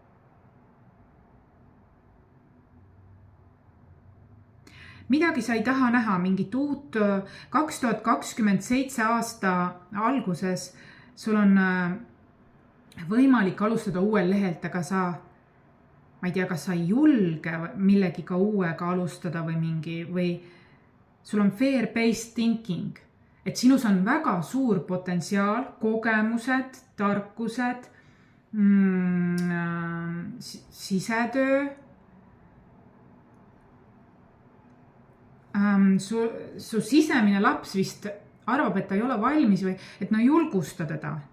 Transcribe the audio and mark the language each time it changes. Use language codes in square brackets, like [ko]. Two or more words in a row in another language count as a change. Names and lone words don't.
[et] Midagi sa ei taha näha, mingit uut 2027 aasta alguses sul on võimalik alustada uuel lehelt, aga ma ei tea, kas sa ei julge millegiga uuega alustada või sul on [en] fear-based thinking, [et] et sinus on väga suur potentsiaal, kogemused, tarkused, sisetöö, su sisemine laps vist arvab, et ta ei ole valmis või et julgusta teda.